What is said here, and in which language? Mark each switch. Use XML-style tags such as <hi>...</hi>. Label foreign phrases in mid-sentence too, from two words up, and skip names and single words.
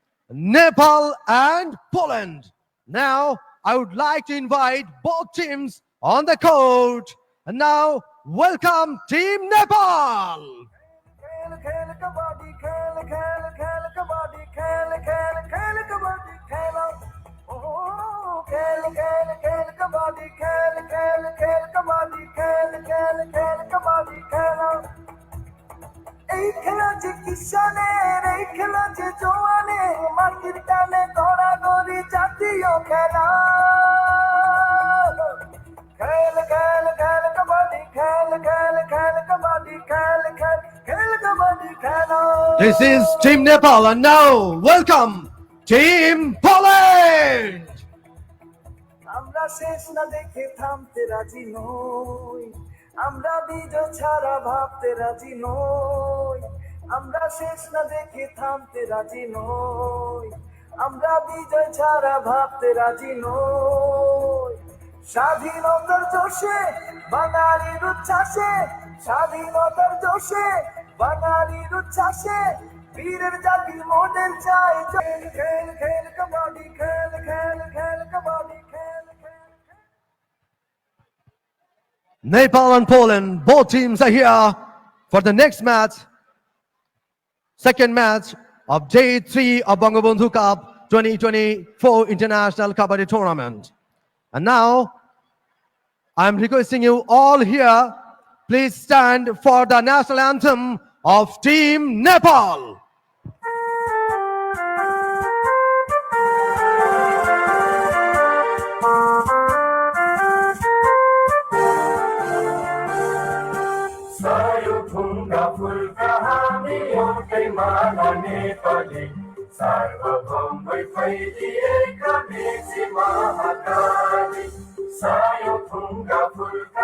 <en>Nepal and Poland. Now, I would like to invite both teams on the court. And now, welcome Team Nepal.</en> <hi>खेल खेल कबड्डी खेल खेल खेल कबड्डी खेल खेल खेल कबड्डी खेलो ओ खेल खेल खेल कबड्डी खेल खेल खेल कबड्डी खेल खेल खेल कबड्डी खेलो</hi> <bn>এই খেলা যে কিষানের এই খেলা যে জওয়ানের মাটির টানে গড়াগড়ি জাতীয় খেলা খেল খেল খেল কবড্ডি খেল খেল খেল কবড্ডি খেল খেল খেল কবড্ডি খেলো</bn> <en>This is Team Nepal, and now, welcome Team Poland.</en> <bn>আমরা শেষ না দেখে থামতে রাজি নই আমরা বিজয় ছাড়া ভাবতে রাজি নই আমরা শেষ না দেখে থামতে রাজি নই আমরা বিজয় ছাড়া ভাবতে রাজি নই স্বাধীনতার জোশে বাঙালির উচ্ছ্বাসে স্বাধীনতার জোশে বাঙালির উচ্ছ্বাসে বীরের জাতির মডেল চাই খেল খেল খেল কবাডি খেল খেল খেল কবাডি খেল খেল</bn> <en>Nepal and Poland, both teams are here for the next match, second match of day 3 of Bangabandhu Cup 2024 International Kabaddi Tournament. And now, I'm requesting you all here, please stand for the national anthem of Team Nepal.</en> <ne>ढुङ्गा फुलका हामी एउटै माला नेपाली सार्वभौम भई फैलिएका मेची महाकाली सायो ढुङ्गा फुलका</ne>